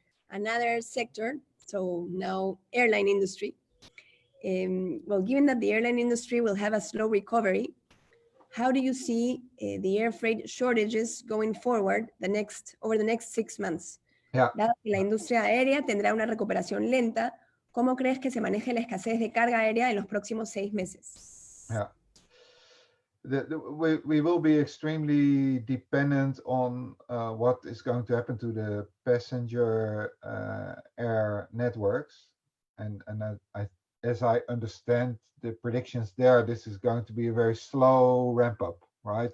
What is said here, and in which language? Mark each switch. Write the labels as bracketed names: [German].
[English] Another sector, so now airline industry. Well, given that the airline industry will have a slow recovery, how do you see the air freight shortages going forward over the next 6 months? Yeah. [Spanish] Dado que la industria aérea tendrá una recuperación lenta, ¿cómo crees que se maneje la escasez de carga aérea en los próximos 6 meses? [English] Yeah. We will be extremely dependent on what is going to happen to the passenger air networks, and as I understand the predictions there, this is going to be a very slow ramp up, right?